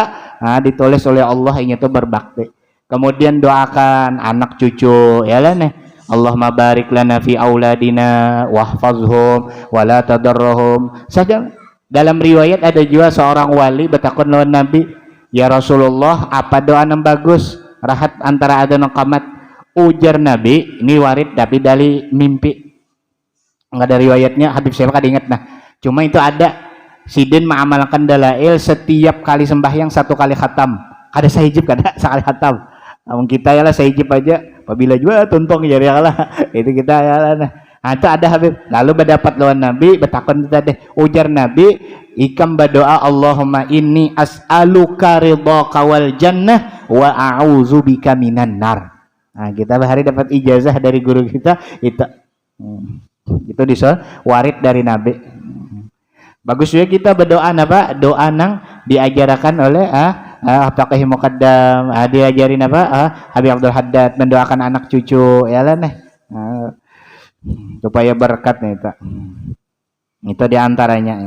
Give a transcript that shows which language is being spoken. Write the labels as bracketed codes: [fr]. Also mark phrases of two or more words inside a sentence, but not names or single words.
[bjn] Ditulis oleh Allah inya itu berbakti. Kemudian doakan anak cucu ya lah nih. [ar] اللهم بارك لنا في أولادنا واحفظهم ولا تضرهم. [bjn] Saja dalam riwayat ada juga seorang wali bertakun lawan Nabi, ya Rasulullah, apa doa yang bagus rahat antara adzan dan qamat? Ujar Nabi, ini warid tapi dari mimpi, nggak ada riwayatnya, Habib saya kan ingat cuma itu ada sidin mengamalkan dalail setiap kali sembahyang 1 kali khatam, kada sahijib kada sekali khatam. Namun kita ya lah sahijib aja, apabila juga tuntong ya lah itu kita ya lah. Itu ada Habib. Lalu berdapat lawan Nabi, bertakon tadi. Ujar Nabi, ikam berdoa [ar] اللهم إني أسألك رضاك والجنة وأعوذبك من النار. [bjn] Kita hari dapat ijazah dari guru kita itu. Itu warid dari Nabi. Bagus juga kita berdoa apa? Doa nang diajarkan oleh Faqih Muqaddam, diajarin apa? Habib Abdul Haddad mendoakan anak cucu ya lah supaya berkat nih itu diantaranya ya.